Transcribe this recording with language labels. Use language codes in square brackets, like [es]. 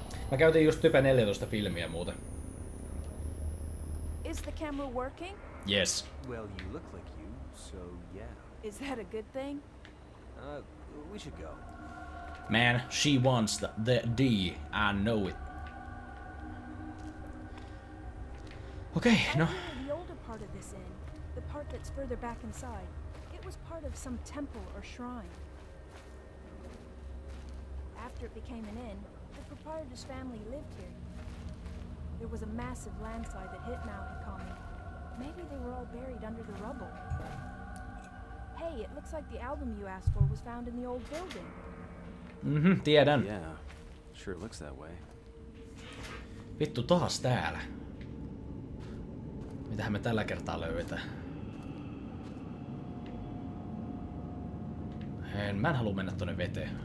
[fi] Mä käytin just Type 14 filmiä muuten. [en] Is the camera working? Yes. Well, you look like you, so yeah. Is that a good thing? We should go. Man, she wants the D. I know it. Okay, no. The older part of this inn, the part that's further back inside, it was part of some temple or shrine. After it became an inn, the proprietor's family lived here. There was a massive landslide that hit Mount Mikkomies. Maybe they were all buried under the rubble. Hey, it looks like the album you asked for was found in the old building. [fi] Tiedän. [en] Yeah, sure looks that way. [fi] Vittu, taas täällä. Mitähän me tällä kertaa löydetään? Mä en halua mennä tonne veteen.